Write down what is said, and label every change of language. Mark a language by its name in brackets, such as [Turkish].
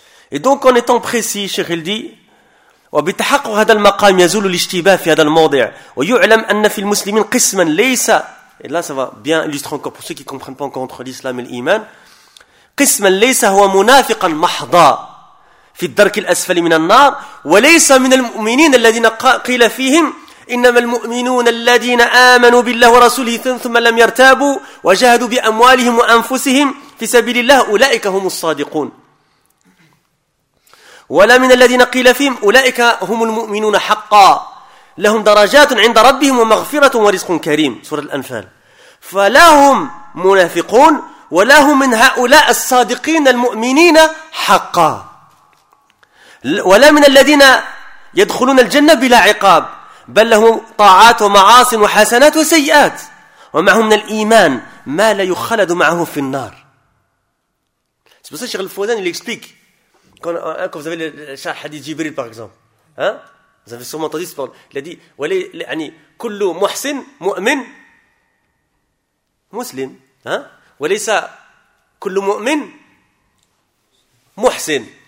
[French] Et donc, en étant précis, Cheikh il dit, [Arabic] وبتحقق هذا المقام يزول الاشتباه في هذا الموضع ويعلم أن في المسلمين قسما ليس. [French] Et là, ça va bien illustrer encore pour ceux qui ne comprennent pas encore entre l'islam et l'iman. [Arabic] قسما ليس هو منافقا محض في الدرك الأسفل من النار وليس من المؤمنين الذين قيل فيهم إنما المؤمنون الذين آمنوا بالله ورسوله ثم لم يرتابوا وجاهدوا بأموالهم وأنفسهم في سبيل الله أولئك هم الصادقون. ولا من الذين قيل فيهم أولئك هم المؤمنون حقا لهم درجات عند ربهم ومغفرة ورزق كريم. سورة الأنفال. فلا هم منافقون ولا هم من هؤلاء الصادقين المؤمنين حقا ولا من الذين يدخلون الجنة بلا عقاب بل لهم طاعات ومعاص وحسنات وسيئات ومعهم من الإيمان ما لا يخلد معه في النار. [French] C'est pour ça que Cheikh Al-Fawzan il explique. Quand vous avez le hadith Jibril par exemple, vous avez sûrement entendu ce parole. Il a dit [Arabic] Kullu muhsin mu'min muslim. Walaysa kullu mu'min muhsin.